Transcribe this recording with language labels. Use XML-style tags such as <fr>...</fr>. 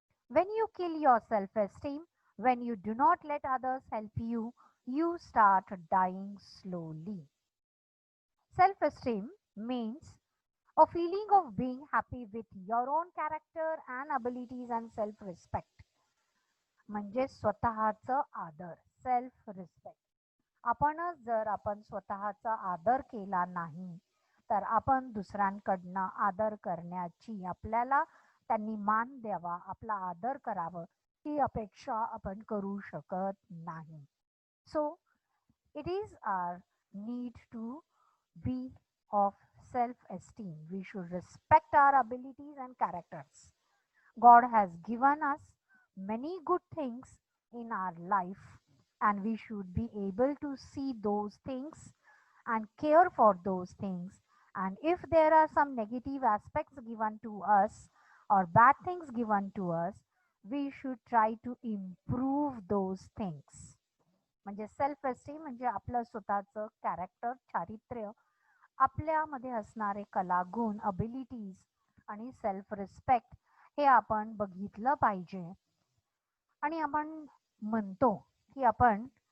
<en>When you kill your self-esteem, when you do not let others help you, you start dying slowly. Self-esteem means a feeling of being happy with your own character and abilities and self-respect.</en> <mr>म्हणजे स्वतःचं आदर, self respect. आपणच जर आपण स्वतःचा आदर केला नाही, तर आपण दुसऱ्यांकडनं आदर करण्याची, आपल्याला त्यांनी मान द्यावा, आपला आदर करावं, ही अपेक्षा आपण करू शकत नाही.</mr> <en>So it is our need to be of self-esteem. We should respect our abilities and characters. God has given us many good things in our life, and we should be able to see those things and care for those things. And if there are some negative aspects given to us or bad things given to us, we should try to improve those things.</en> <mr>म्हणजे self esteem म्हणजे आपलं स्वतःचं character, चारित्र्य, आपल्यामध्ये असणारे कलागुण, abilities आणि self respect हे आपण बघितलं पाहिजे. आणि आपण म्हणतो की आपण</mr>